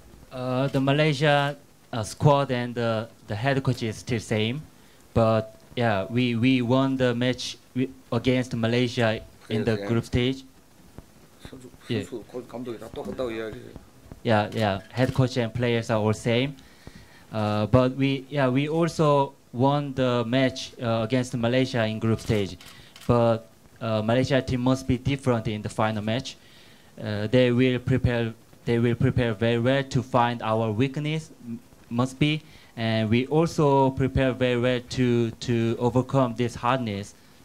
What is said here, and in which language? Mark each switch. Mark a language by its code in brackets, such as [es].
[en] The Malaysia squad and the head coach is still same, but we won the match against Malaysia in the group stage. [ko] 선수 감독이 다 똑같다고 이야기해요. [en] Head coach and players are all same, but we also won the match against Malaysia in group stage, but Malaysia team must be different in the final match. They will prepare very well to find our weakness, must be, and we also prepare very well to overcome this hardness.